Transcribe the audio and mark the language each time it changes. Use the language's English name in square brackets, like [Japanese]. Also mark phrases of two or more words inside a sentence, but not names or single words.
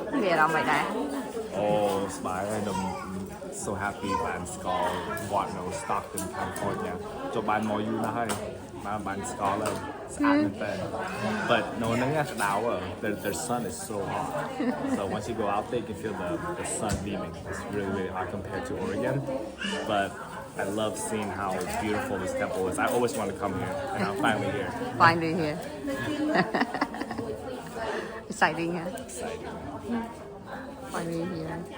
[Khmer] អារម្មណ៍មិនដែរ អូស្បាយហើយខ្ញុំ [English] so happy [Khmer] បានស្គាល់វត្តនៅ Stockton California ចូលបានមកយូរណាស់ហើយបានស្គាល់ហើយស្អាតមែនតើ [English] but no [Khmer] ហ្នឹងក្តៅ [English] their sun is so hot so once you go out there you can feel the sun beaming it's really hot compared to Oregon but I love seeing how beautiful this temple is I always want to come here and I'm finally here finally here exciting ha finally here